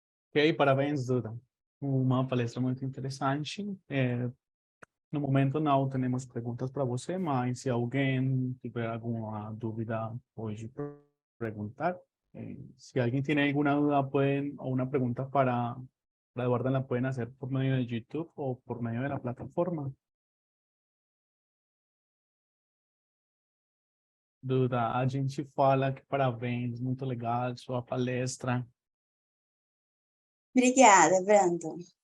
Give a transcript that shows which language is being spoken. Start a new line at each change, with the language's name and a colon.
Portuguese: Ok, parabéns, Duda. Uma palestra muito interessante. No momento não temos perguntas para você, mas se alguém tiver alguma dúvida, pode perguntar.
Spanish: Si alguien tiene alguna duda o una pregunta para Eduarda, la pueden hacer por medio de YouTube o por medio de la plataforma.
Portuguese: Duda, a gente fala que parabéns, muito legal sua palestra. Obrigada, Brandon.